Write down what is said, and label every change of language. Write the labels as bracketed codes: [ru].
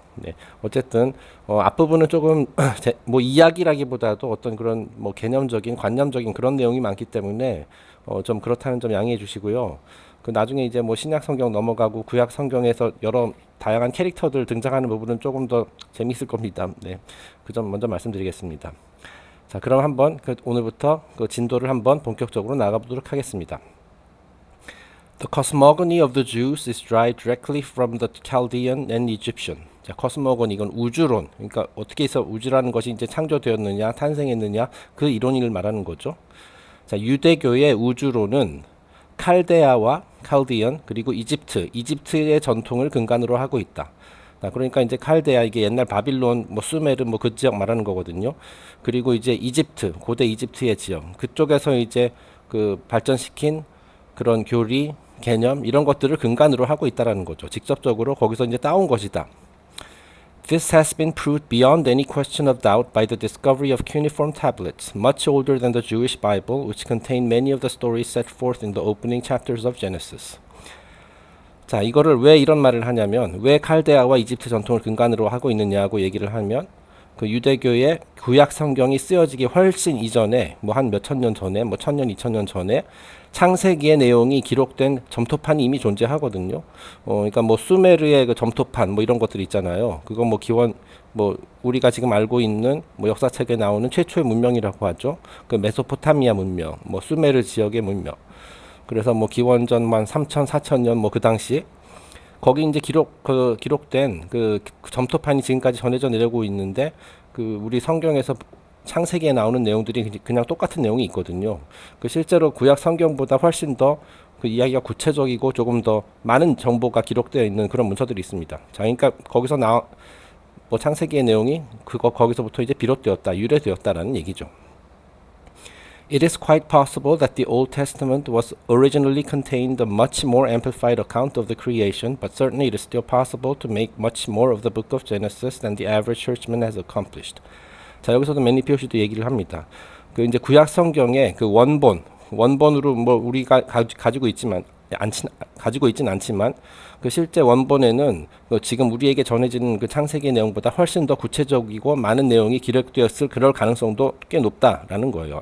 [ko] 네, 어쨌든 앞부분은 조금 뭐 이야기라기보다도 어떤 그런 뭐 개념적인 관념적인 그런 내용이 많기 때문에 좀 그렇다는 점 양해해 주시고요. 그 나중에 이제 뭐 신약 성경 넘어가고 구약 성경에서 여러 다양한 캐릭터들 등장하는 부분은 조금 더 재미있을 겁니다. 네, 그 점 먼저 말씀드리겠습니다. 자, 그럼 한번 오늘부터 그 진도를 한번 본격적으로 나가보도록 하겠습니다. [en] The cosmogony of the Jews is derived directly from the Chaldean and Egyptian. [ko] 자, 코스모고니 이건 우주론. 그러니까 어떻게 해서 우주라는 것이 이제 창조되었느냐, 탄생했느냐 그 이론을 말하는 거죠. 자, 유대교의 우주론은 칼데아와 칼디언 그리고 이집트의 전통을 근간으로 하고 있다. 그러니까 이제 칼데아 이게 옛날 바빌론, 뭐 수메르 뭐 그 지역 말하는 거거든요. 그리고 이제 이집트, 고대 이집트의 지역 그쪽에서 이제 그 발전시킨 그런 교리, 개념 이런 것들을 근간으로 하고 있다라는 거죠. 직접적으로 거기서 이제 따온 것이다. [en] This has been proved beyond any question of doubt by the discovery of cuneiform tablets, much older than the Jewish Bible, which contain many of the stories set forth in the opening chapters of Genesis. [ko] 자, 이거를 왜 이런 말을 하냐면 왜 칼데아와 이집트 전통을 근간으로 하고 있느냐고 얘기를 하면 그 유대교의 구약 성경이 쓰여지기 훨씬 이전에 뭐 한 몇천 년 전에 뭐 1000년, 2000년 전에 창세기의 내용이 기록된 점토판이 이미 존재하거든요. 그러니까 뭐 수메르의 그 점토판 뭐 이런 것들 있잖아요. 그거 뭐 기원 뭐 우리가 지금 알고 있는 뭐 역사책에 나오는 최초의 문명이라고 하죠. 그 메소포타미아 문명, 뭐 수메르 지역의 문명. 그래서 뭐 기원전만 3000, 4000년 뭐 그 당시 거기 이제 기록된 그 점토판이 지금까지 전해져 내려오고 있는데 그 우리 성경에서 창세기에 나오는 내용들이 그냥 똑같은 내용이 있거든요. 그 실제로 구약 성경보다 훨씬 더 그 이야기가 구체적이고 조금 더 많은 정보가 기록되어 있는 그런 문서들이 있습니다. 자, 그러니까 거기서 뭐 창세기의 내용이 거기서부터 이제 비롯되었다, 유래되었다라는 얘기죠. [en] It is quite possible that the Old Testament was originally contained a much more amplified account of the creation, but certainly it is still possible to make much more of the book of Genesis than the average churchman has accomplished. [ko] 자, 여기서도 맨니 피오시도 얘기를 합니다. 그 이제 구약 성경의 그 원본으로 뭐 우리가 가지고 있진 않지만 그 실제 원본에는 그 지금 우리에게 전해지는 그 창세기 내용보다 훨씬 더 구체적이고 많은 내용이 기록되었을 그럴 가능성도 꽤 높다라는 거예요.